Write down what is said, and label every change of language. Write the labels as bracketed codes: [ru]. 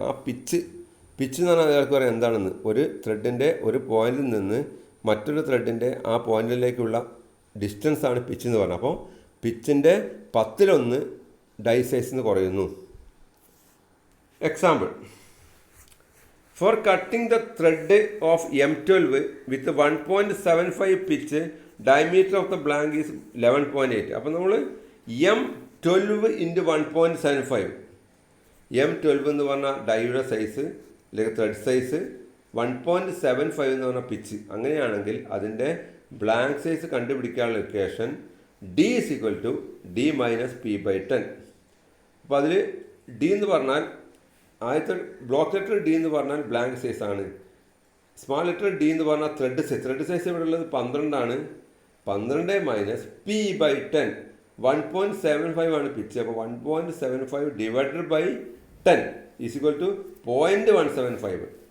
[ml] ആ പിച്ച് എന്ന് പറഞ്ഞാൽ അയാൾക്ക് പറയാം എന്താണെന്ന്. ഒരു ത്രെഡിൻ്റെ ഒരു പോയിന്റിൽ നിന്ന് മറ്റൊരു ത്രെഡിൻ്റെ ആ പോയിന്റിലേക്കുള്ള ഡിസ്റ്റൻസാണ് പിച്ച് എന്ന് പറഞ്ഞത്. അപ്പോൾ പിച്ചിൻ്റെ 10-1 ഡൈ സൈസിൽ നിന്ന് കുറയുന്നു. Example, [en] For cutting the thread of M12 with 1.75 pitch, diameter of the blank is 11.8. [ml] അപ്പോൾ നമ്മൾ M12 ഇൻറ്റു 1.75, M12 എന്ന് പറഞ്ഞാൽ ഡൈയുടെ സൈസ് അല്ലെങ്കിൽ ത്രെഡ് സൈസ്, 1.75 എന്ന് പറഞ്ഞാൽ പിച്ച്. അങ്ങനെയാണെങ്കിൽ അതിൻ്റെ ബ്ലാങ്ക് സൈസ് കണ്ടുപിടിക്കാനുള്ള equation D is equal to D minus P/10. അപ്പോൾ അതിൽ D എന്ന് പറഞ്ഞാൽ ആദ്യത്തെ ബ്ലോക്ക് ലെറ്റർ D എന്ന് പറഞ്ഞാൽ ബ്ലാങ്ക് സൈസ് ആണ്. സ്മാൾ ലെറ്റർ D എന്ന് പറഞ്ഞാൽ ത്രെഡ് സൈസ് ഇവിടെ ഉള്ളത് 12 ആണ്. 12 മൈനസ് P/10, 1.75 ആണ് പിച്ച്. അപ്പോൾ 1.75 divided by 10 is equal to 0.175.